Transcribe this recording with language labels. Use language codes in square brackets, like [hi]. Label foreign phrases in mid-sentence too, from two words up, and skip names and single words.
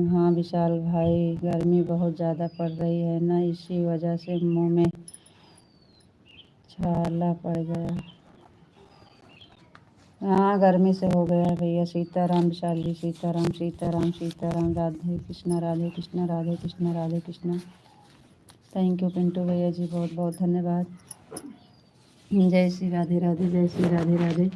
[hi] हाँ विशाल भाई, गर्मी बहुत ज़्यादा पड़ रही है ना, इसी वजह से मुंह में छाला पड़ गया। हाँ गर्मी से हो गया है भैया। सीताराम विशाल जी, सीताराम सीताराम सीताराम। राधे कृष्णा राधे कृष्णा राधे कृष्णा राधे कृष्णा। [en] thank you [hi] पिंटू भैया जी, बहुत बहुत धन्यवाद। जय श्री राधे राधे, जय श्री राधे राधे।